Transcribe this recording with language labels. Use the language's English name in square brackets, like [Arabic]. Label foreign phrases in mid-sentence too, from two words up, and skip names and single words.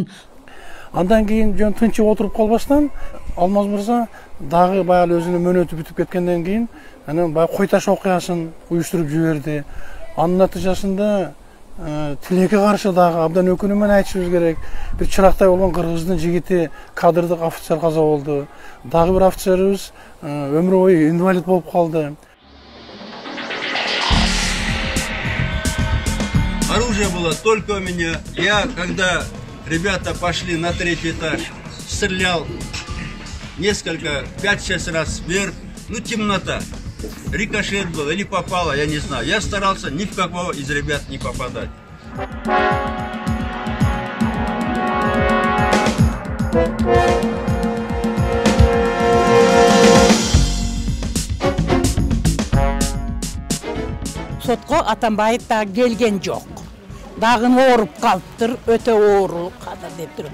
[Kyrgyz] Андан кийин жөн тынчып отуруп калбастан Алмаз мырза дагы баягы өзүнүн мөөнөтү бүтүп кеткенден кийин анан баягы Кой-Таш окуясын уюштуруп жиберди. Анын натыйжасында тилекке каршы дагы абдан өкүнүү менен айтышыбыз керек. Бир чырактай болгон кыргыздын жигити кадырдык офицер каза болду. Дагы бир офицерибиз өмүр бою инвалид болуп калды. [Russian] Оружие было только у меня. Я, когда ребята пошли на 3-й этаж, стрелял несколько, 5-6 раз вверх. Ну, темнота. Рикошет был или попало, я не знаю. Я старался ни в кого из ребят не попадать. [Kyrgyz] Сотко Атамбаев да келген жок. Дагы ооруп калыптыр, өтө оору кадыр деп туруп.